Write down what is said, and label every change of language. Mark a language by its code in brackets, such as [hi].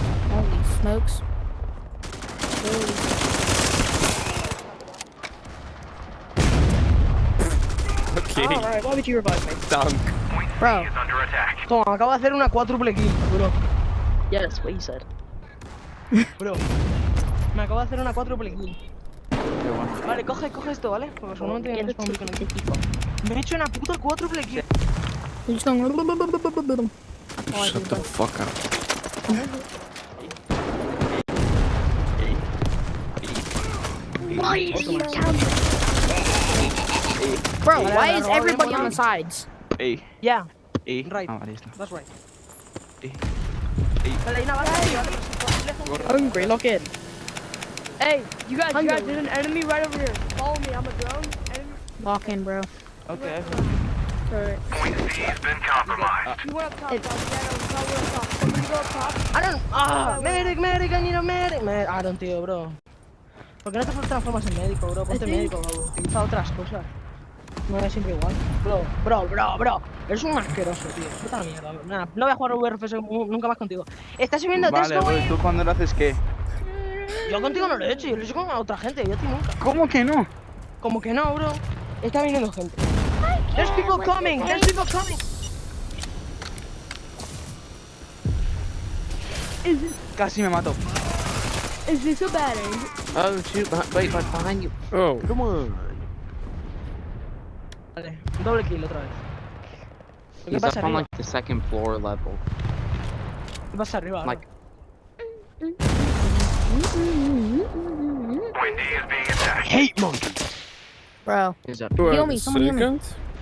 [en] Holy smokes. Holy. Okay, Alright, why would you revive me? dunk. Point C Bro. is under attack. [es] Toma, acabo de hacer una cuádruple kill, bro. [en] Yes, what you said. [es] Bro, me acabo de hacer una cuádruple kill. Vale, coge esto, ¿vale? Porque seguramente viene un spawn con el tipo. Me he hecho una puta cuádruple kill. [en] You're just going. Shut the fuck up. Bro, why is everybody on the sides? Yeah, E. right. [es] Ah, vale, listo. [en] That's right. E. [es] Vale, hay una bala ahí, ¿vale? [en] Hungry, lock in. Hey, you guys, there's an enemy right over here. Follow me, I'm a drone. Enemy. Lock in, bro. Okay. Alright. Point C has been compromised. You went up top, guys. Yeah, no, we went up top. Somebody go up top. I don't. Medic, I need a medic. I don't, tío, bro. [es] ¿Por qué no te transformas en médico, bro? Ponte médico, bro. Utiliza otras cosas. No es siempre igual. Bro. Eres un asqueroso, tío. Puta mierda. Nada, no voy a jugar VRFS nunca más contigo. Estás subiendo Vale, texto, ¿tú cuando lo haces qué? Yo contigo no lo he hecho, yo lo he hecho con otra gente, yo a ti nunca. ¿Cómo que no? Como que no, bro. Está viniendo gente. [en] There's people coming. [es] Casi me mató. [en] Is this a bad angle? Oh shoot! Wait, behind you. Oh, Come on. [es] Vale, doble kill otra vez. ¿Qué [en] He's [es] pasa [en] up on [es] arriba? [en] like the second floor level. [es] ¿Qué pasa arriba? [en] Like- Point D is being attacked. Hate monkeys. Bro. He's up. Heal me, someone heal me. second.